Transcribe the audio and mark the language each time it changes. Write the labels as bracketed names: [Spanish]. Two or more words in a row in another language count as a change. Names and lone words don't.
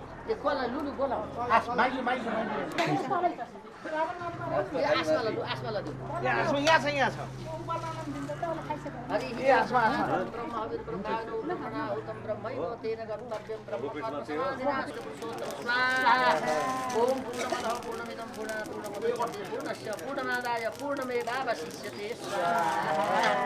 [Nepali] त्यो कसलाई लुलु बोलाऊ माइजू माइजू आसमाला लु आसमाला लु यहाँ छ हरि आसमा [Sanskrit] ब्रह्म हविर ब्रह्माणु ब्रह्मणा हुतम ब्रह्मैव तेन कर्तव्यं ब्रह्म कर्म समाधिनास्ति पुरुषोत्तम स्वाहा ओम पूर्णमदः पूर्णमिदं पूर्णात् पूर्णमुदच्यते पूर्णस्य पूर्णमादाय पूर्णमेवावशिष्यते स्वाहा